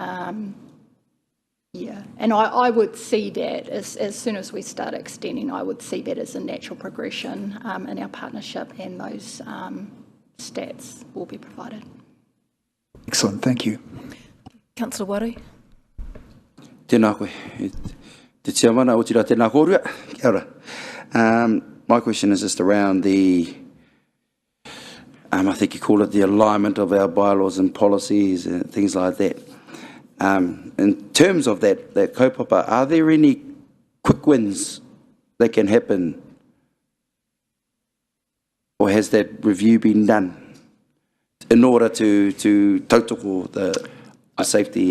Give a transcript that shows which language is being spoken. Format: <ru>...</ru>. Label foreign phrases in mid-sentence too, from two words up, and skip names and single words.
<en>Yeah, and I would see that as soon as we start extending, I would see that as a natural progression in our partnership, and those stats will be provided. Excellent, thank you. Councillor Waru.</en> <mi>Tēnā koe. Te tia mana o tira tēnā kōrua. Kia ora.</mi> <en>My question is just around the, I think you call it the alignment of our bylaws and policies and things like that. In terms of that kaupapa, are there any quick wins that can happen, or has that review been done in order to tautoko the safety</en>